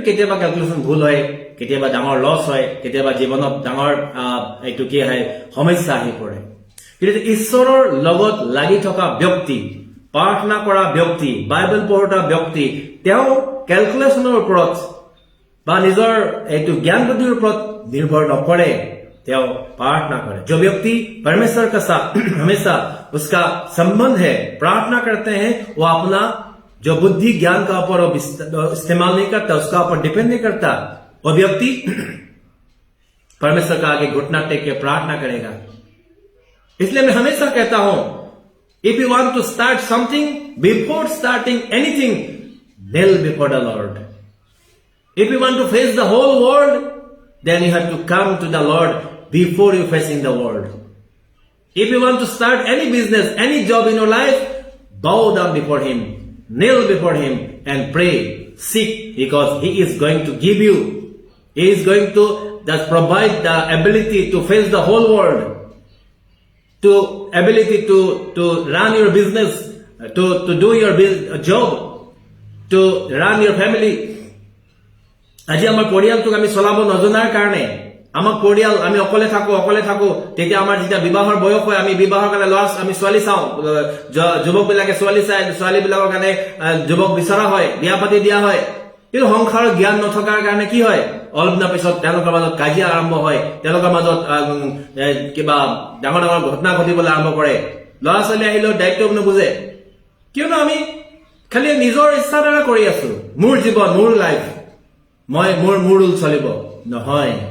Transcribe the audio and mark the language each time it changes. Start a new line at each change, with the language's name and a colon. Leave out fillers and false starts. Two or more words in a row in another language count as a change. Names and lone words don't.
Assamese: কেতিয়াবা ক্যালকুলেশন ভুল হয় কেতিয়াবা ডাঙৰ লস হয় কেতিয়াবা জীৱনত ডাঙৰ এইটো কি হয় সমস্যা আহি পৰে কিন্তু ঈশ্বৰৰ লগত লাগি থকা ব্যক্তি প্ৰাৰ্থনা কৰা ব্যক্তি বাইবেল পঢ়া ব্যক্তি তেওঁ ক্যালকুলেশনৰ ওপৰত বা নিজৰ এইটো জ্ঞান বুদ্ধিৰ ওপৰত
Hindi: निर्भर न करे त्यो प्रार्थना करे जो व्यक्ति परमेश्वर के साथ हमेशा उसका संबंध है प्रार्थना करते हैं वो अपना जो बुद्धि ज्ञान का ऊपर इस्तेमाल नहीं करता उसका ऊपर डिपेंड नहीं करता वो व्यक्ति परमेश्वर का आगे घुटना टेक के प्रार्थना करेगा इसलिए मैं हमेशा कहता हूं
English: if you want to start something before starting anything kneel before the Lord if you want to face the whole world then you have to come to the Lord before you facing the world. If you want to start any business, any job in your life, bow down before Him, kneel before Him and pray, seek, because He is going to give you. He is going to provide the ability to face the whole world, to ability to run your business, to do your job, to run your family.
Assamese: আজি আমাৰ পৰিয়ালটোক আমি চলাব নজনাৰ কাৰণে আমাৰ পৰিয়াল আমি অকলে থাকো তেতিয়া আমাৰ যেতিয়া বিবাহৰ বয়স হয় আমি বিবাহৰ কাৰণে আমি ছোৱালী চাও যুৱক বিলাকে ছোৱালী চাই ছোৱালী বিলাকৰ কাৰণে যুৱক বিচৰা হয় বিয়া পাতি দিয়া হয় কিন্তু সংসাৰৰ জ্ঞান নথকাৰ কাৰণে কি হয় অলপ দিনৰ পিছত তেওঁলোকৰ মাজত কাজিয়া আৰম্ভ হয় তেওঁলোকৰ মাজত কিবা ডাঙৰ ঘটনা ঘটিবলৈ আৰম্ভ কৰে ল'ৰা ছোৱালী আহিলেও দায়িত্ব নুবুজে কিয়নো আমি খালি নিজৰ ইচ্ছাৰ দ্বাৰা কৰি আছো মোৰ জীৱন মোৰ লাইফ মোৰ ৰুল চলিব নহয়